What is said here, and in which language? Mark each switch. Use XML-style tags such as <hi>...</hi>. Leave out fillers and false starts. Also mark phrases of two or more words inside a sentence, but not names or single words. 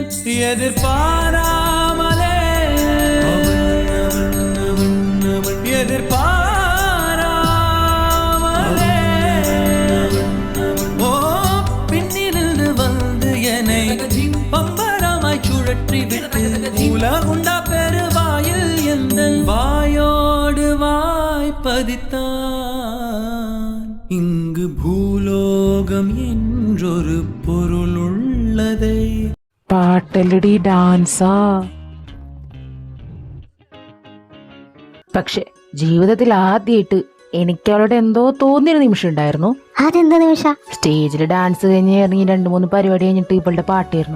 <ta>எதிர்பாராமலே பின்னிருந்து வந்து என்னை பம்பரமாய் சுழற்றி விட்டு உலகுண்டா பெருவாயில் எந்த வாயோடு வாய்ப்பதித்தான். இங்கு பூலோகம் என்றொரு பொருள் உள்ளதை.</ta> <ml>പാട്ടല്ലടി, ഡാൻസാ. പക്ഷെ ജീവിതത്തിൽ ആദ്യമായിട്ട് എനിക്ക് അവളുടെ എന്തോ തോന്നിയൊരു നിമിഷം ഉണ്ടായിരുന്നു. അതെന്താ നിമിഷം? സ്റ്റേജിൽ ഡാൻസ് കഴിഞ്ഞ് ഇറങ്ങി 2-3 പരിപാടി കഴിഞ്ഞിട്ട് ഇവളുടെ പാട്ടായിരുന്നു.</ml>